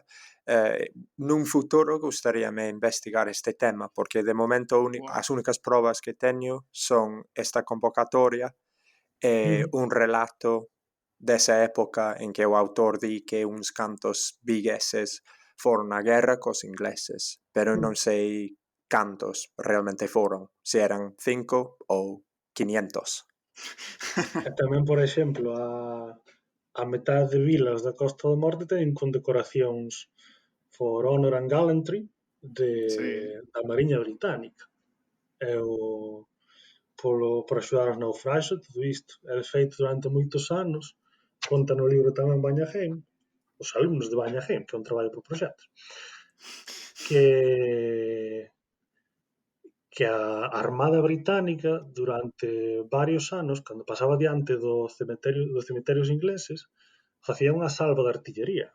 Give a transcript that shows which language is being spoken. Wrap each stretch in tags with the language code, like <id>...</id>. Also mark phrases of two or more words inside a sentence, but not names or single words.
<gl>Nun futuro gustaríame investigar este tema, porque de momento as únicas probas que teño son esta convocatoria e un relato desa época en que o autor di que uns cantos vigueses foron á guerra cos ingleses, pero non sei cantos realmente foron, se eran 5 ou 500. E tamén, por exemplo, a metade de vilas da Costa da Morte teñen condecoracións</gl> <en>for honor and gallantry</en> <gl>da Mariña Británica. E por axudar aos naufraxos, todo isto. É feito durante moitos anos, conta no libro tamén Bañaheim, os alumnos de Bañaheim, que é un traballo por proxectos, que a Armada Británica durante varios anos, cando pasaba diante dos cementerios ingleses, facía unha salva de artillería.</gl>